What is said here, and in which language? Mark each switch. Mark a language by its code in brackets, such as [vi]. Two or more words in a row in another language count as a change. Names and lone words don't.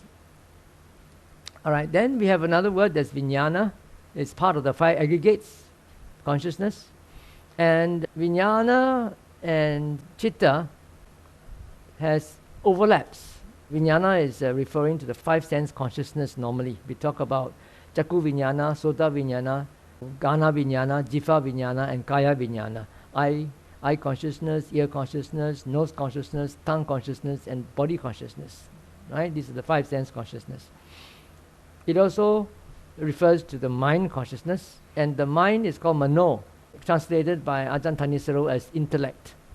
[en] All right, then we have another word that's vijnana. It's part of the 5 aggregates, consciousness. And vijnana and chitta has overlaps. Vijnana is referring to the 5 sense consciousness normally. We talk about [pi] Chakku vijnana, Sota vijnana, Gana vijnana, Jiva vijnana, and Kaya vijnana. [en] Eye consciousness, ear consciousness, nose consciousness, tongue consciousness, and body consciousness. Right? These are the 5 sense consciousness. It also refers to the mind consciousness, and the mind is called Mano, translated by Ajahn Thanissaro as intellect.